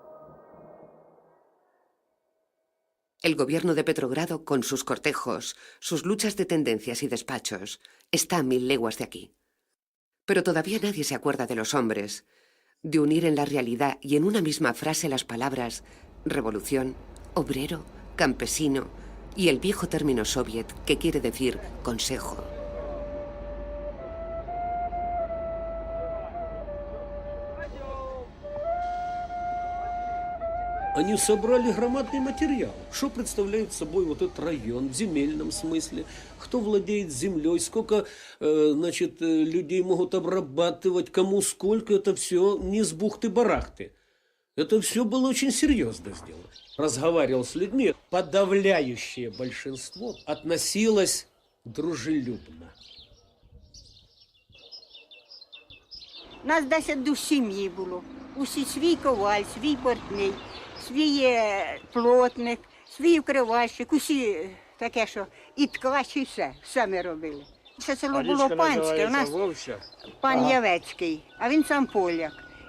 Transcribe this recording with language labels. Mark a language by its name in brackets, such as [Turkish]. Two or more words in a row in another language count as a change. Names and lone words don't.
[Spanish] El gobierno de Petrogrado, con sus cortejos, sus luchas de tendencias y despachos, está a 1000 leguas de aquí. Pero todavía nadie se acuerda de los hombres, de unir en la realidad y en una misma frase las palabras revolución, obrero, campesino y el viejo término soviet que quiere decir consejo. [Russian] Они собрали громадный материал. Что представляет собой вот этот район в земельном смысле? Кто владеет землей? Сколько, людей могут обрабатывать? Кому сколько? Это все не с бухты-барахты. Это все было очень серьезно сделано. Разговаривал с людьми. Подавляющее большинство относилось дружелюбно. [Ukrainian] Нас 10 душ сім'ї було. Усі свій коваль, свій портний, свій плотник, свій вкривальщик, усі таке, що і ткач, і все ми робили. Це село було панське, у нас пан Явецький, а він сам поляк.